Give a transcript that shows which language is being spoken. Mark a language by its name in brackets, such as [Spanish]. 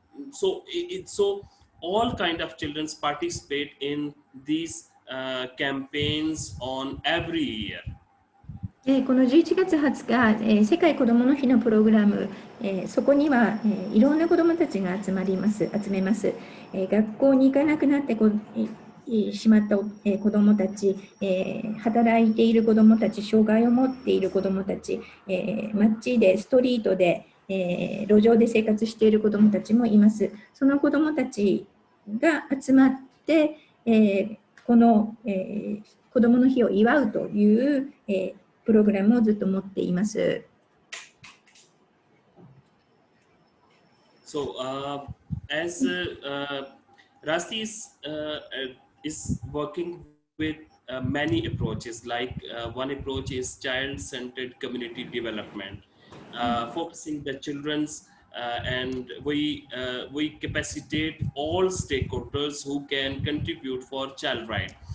[English] So all kind of children participate in these campaigns on every year. [Japanese] この11月20日、世界子どもの日のプログラム、そこにはいろんな子どもたちが集めます。学校に行かなくなってしまった子どもたち、働いている子どもたち、障害を持っている子どもたち、街でストリートで、路上で生活している子どもたちもいます。その子どもたちが集まって、この、子どもの日を祝うという、プログラムをずっと持っています。 [English] So, as RASTI is working with many approaches, like one approach is child-centered community development, focusing the children's and we capacitate all stakeholders who can contribute for child right.